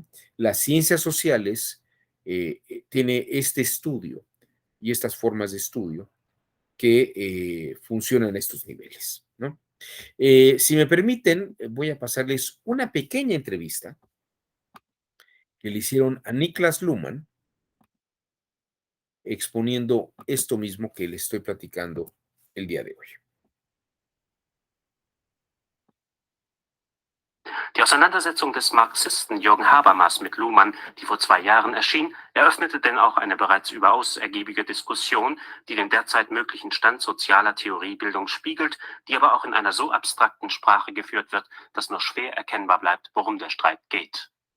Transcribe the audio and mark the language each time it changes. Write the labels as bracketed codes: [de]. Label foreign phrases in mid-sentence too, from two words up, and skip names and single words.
[es] Las ciencias sociales tiene este estudio y estas formas de estudio que funcionan a estos niveles, ¿no? Si me permiten, voy a pasarles una pequeña entrevista que le hicieron a Niklas Luhmann exponiendo esto mismo que le estoy platicando el día de hoy. [de] Die Auseinandersetzung des Marxisten Jürgen Habermas mit Luhmann, die vor 2 Jahren erschien, eröffnete denn auch eine bereits überaus ergiebige Diskussion, die den derzeit möglichen Stand sozialer Theoriebildung spiegelt, die aber auch in einer so abstrakten Sprache geführt wird, dass nur schwer erkennbar bleibt, worum der Streit geht.